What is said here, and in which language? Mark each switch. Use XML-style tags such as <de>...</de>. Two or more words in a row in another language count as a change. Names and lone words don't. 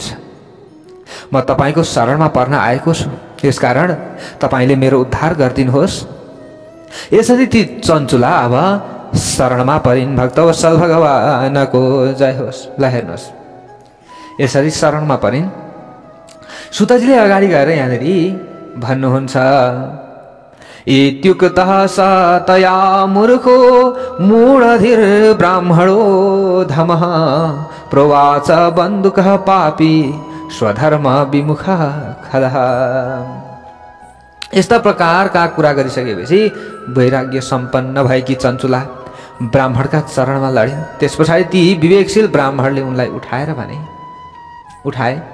<ne>म तपाईको शरणमा पर्न आएको छु, यसकारण तपाईले मेरो उद्धार गरिदिनुहोस्। यसरी ती चञ्चुला अब शरणमा परिन्। भक्तवत्सल भगवानको जय होस्। ल हेर्नुहोस्, यसरी शरणमा परिन्। सुतजीले अगाडि गएर यहाँनिर भन्नुहुन्छ,</ne> <sa>इत्युक्तः स तया मूर्खो मूढधिर ब्राह्मणो धमः प्रोवाच बन्दुकः पापी स्वधर्म विमुख खलः।</sa> <ne>यस्ता प्रकारका कुरा गरिसकेपछि वैराग्य सम्पन्न भएकी चञ्चुला ब्राह्मणका चरणमा लडिन्। त्यस पछाडि ती विवेकशील ब्राह्मणले उनलाई उठाएर भने, उठाए।</ne>